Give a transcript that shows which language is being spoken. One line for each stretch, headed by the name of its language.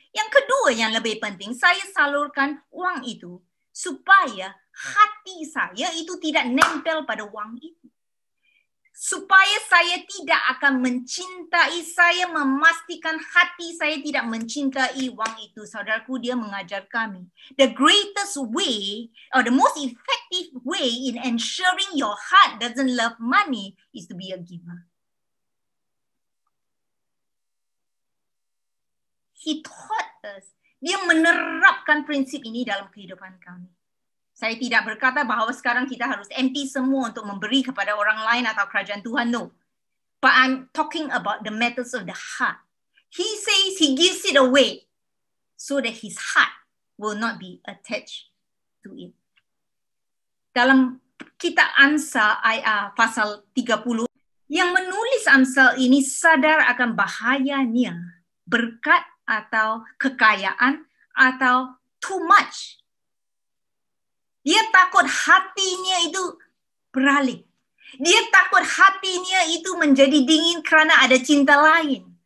Indonesian: Yang kedua yang lebih penting, saya salurkan uang itu supaya hati saya itu tidak nempel pada uang itu. Supaya saya tidak akan mencintai, saya memastikan hati saya tidak mencintai uang itu. Saudaraku, dia mengajar kami.
English: The greatest way or the most effective way in ensuring your heart doesn't love money is to be a giver. He taught us.
Indonesian: Dia menerapkan prinsip ini dalam kehidupan kami. Saya tidak berkata bahawa sekarang kita harus empty semua untuk memberi kepada orang lain atau kerajaan Tuhan. No.
English: But I'm talking about the matters of the heart. He says he gives it away so that his heart will not be attached to it.
Indonesian: Dalam kitab Amsal pasal 30, yang menulis Amsal ini sadar akan bahayanya berkat atau kekayaan atau
English: too much.
Indonesian: Dia takut hatinya itu beralih. Dia takut hatinya itu menjadi dingin karena ada cinta lain.